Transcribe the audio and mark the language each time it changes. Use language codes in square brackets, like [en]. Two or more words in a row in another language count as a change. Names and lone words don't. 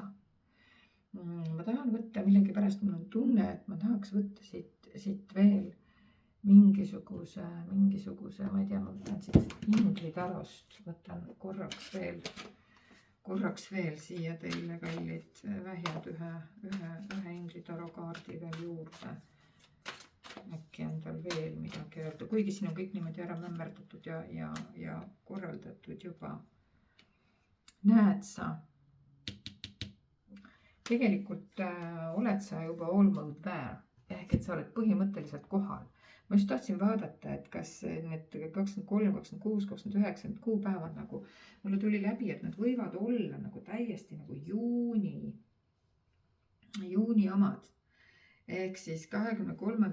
[et] Ma tahan võtta millegipärast, mul on tunne, et ma tahaks võtta siit veel mingisuguse, ma ei tea, ma võtan siit inglitarost, võtan korraks veel siia teile kallid vähjad ühe inglitaro kaardi veel juurde. Äkki on tal veel midagi öelda, kuigi siin on kõik niimoodi ära mämmerdatud ja korraldatud juba. Näed sa, tegelikult oled sa juba [en] all mode there, [et] ehk et sa oled põhimõtteliselt kohal. Ma just tahtsin vaadata, et kas need 23, 26, 29 kuupäevad nagu mulle tuli läbi, et nad võivad olla nagu täiesti nagu juuni omad. Ehk siis 23.